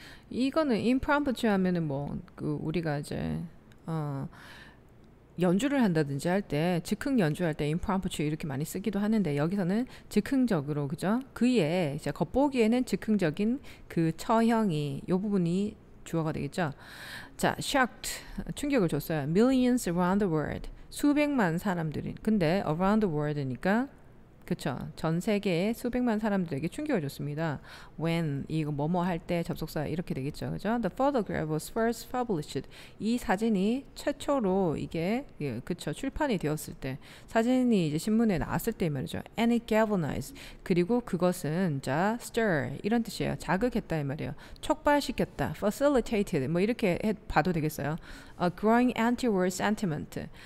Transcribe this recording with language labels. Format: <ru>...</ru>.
<ko>이거는 impromptu 하면은 뭐 그 우리가 이제 연주를 한다든지 할 때 즉흥 연주할 때 impromptu 이렇게 많이 쓰기도 하는데 여기서는 즉흥적으로, 그죠? 그의 이제 겉보기에는 즉흥적인 그 처형이, 요 부분이 주어가 되겠죠. 자, shocked, 충격을 줬어요.</ko> <en>Millions around the world,</en> <ko>수백만 사람들이. 근데</ko> <en>around the world</en> <ko>니까 그쵸. 전 세계의 수백만 사람들에게 충격을 줬습니다. When 이거 뭐뭐 할 때 접속사 이렇게 되겠죠. 그죠?</ko> <en>The photograph was first published.</en> <ko>이 사진이 최초로 이게 그쵸. 출판이 되었을 때 사진이 이제 신문에 나왔을 때 말이죠.</ko> <en>And it galvanized.</en> <ko>그리고 그것은 자 stir 이런 뜻이에요. 자극했다 이 말이에요. 촉발시켰다. facilitated 뭐 이렇게 봐도 되겠어요.</ko> <en>A growing anti-war sentiment.</en>